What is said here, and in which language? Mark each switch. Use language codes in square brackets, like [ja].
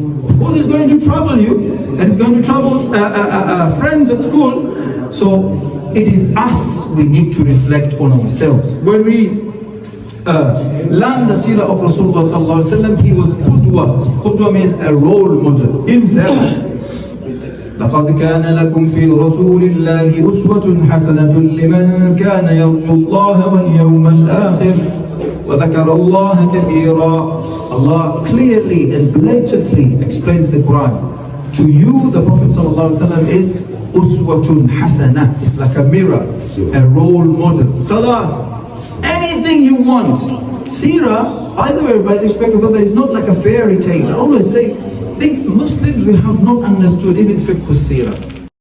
[en] Of course, it's going to trouble you, and it's going to trouble friends at school. So it is us we need to reflect on ourselves. When we learn the seerah of Rasulullah sallallahu alaihi wasallam, he was qudwa. Qudwa means a role model himself. [ar] لقد كان لكم في رسول الله أسوة حسنة لمن كان يرجو الله واليوم الآخر وذكر الله كثيرا. [en] Allah clearly and blatantly explains the Quran. To you, the Prophet ﷺ is uswatun hasana. It's like a mirror, a role model. Khalas, anything you want. Seerah, either way, by respect of Allah, is not like a fairy tale. I always say, think Muslims, we have not understood even fiqh seerah.